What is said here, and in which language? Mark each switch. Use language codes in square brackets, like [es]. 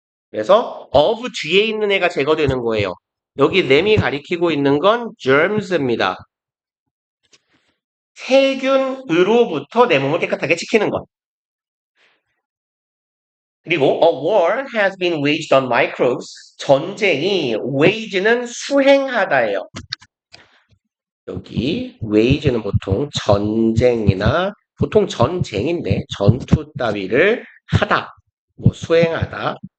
[ko] 그래서 of 뒤에 있는 애가 제거되는 거예요. 여기 them이 가리키고 있는 건 germs입니다. 세균으로부터 내 몸을 깨끗하게 지키는 것. 그리고 [en] a war has been waged on microbes. [ko] 전쟁이 wage는 수행하다예요. 여기 wage는 보통 전쟁이나 보통 전쟁인데 전투 따위를 하다, 뭐 수행하다.